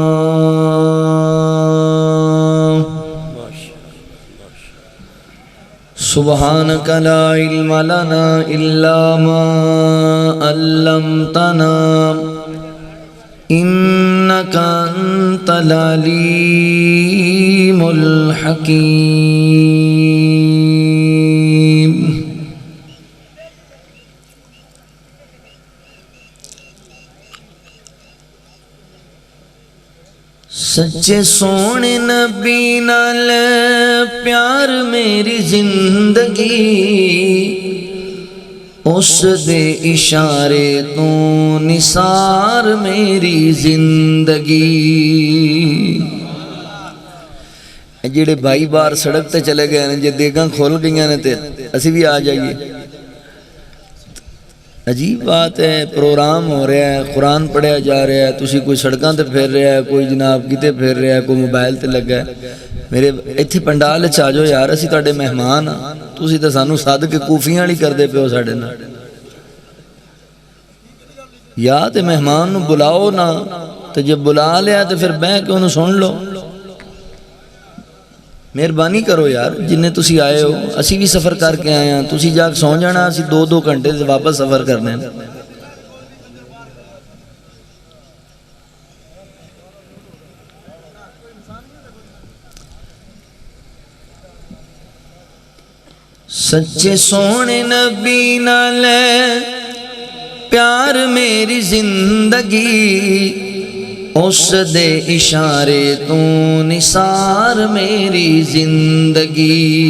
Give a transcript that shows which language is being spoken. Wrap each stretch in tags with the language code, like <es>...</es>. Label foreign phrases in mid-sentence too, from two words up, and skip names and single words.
<ar>سبحانك لا علم لنا إلا ما علمتنا إنك أنت العليم الحكيم۔</ar> <pa>سچے سونے نبی نال پیار میری زندگی، اس دے اشارے تو نثار میری زندگی۔ جڑے بھائی بار سڑک تے چلے گئے ہیں، جے دیگاں کھول گئیاں نے تے اسی بھی آ جائیے۔ عجیب بات ہے، پروگرام ہو رہا ہے، قرآن پڑھیا جا رہا ہے، تسی کوئی سڑکاں تے پھر رہا ہے، کوئی جناب کتے پھر رہا ہے، کوئی موبائل تے لگا ہے۔ میرے ایتھے پنڈال وچ آ جاؤ یار، اسی تہاڈے مہمان ہاں، تسی تے سانوں سد کے کوفیاں والی کردے پیو ساڈے نال۔ یا تے مہمان نو بلاؤ نا، تے جے بلا لیا تے پھر بیٹھ کے انہوں سن لو۔ مہربانی کرو یار، جنہیں تسی آئے ہو، اسی بھی سفر کر کے آئے ہیں، تسی جا کے سو جانا، اسی 2 گھنٹے سے واپس سفر کرنے ہیں۔ سچے سونے نبی نال پیار میری زندگی، اس دے اشارے تو نثار میری زندگی،</pa>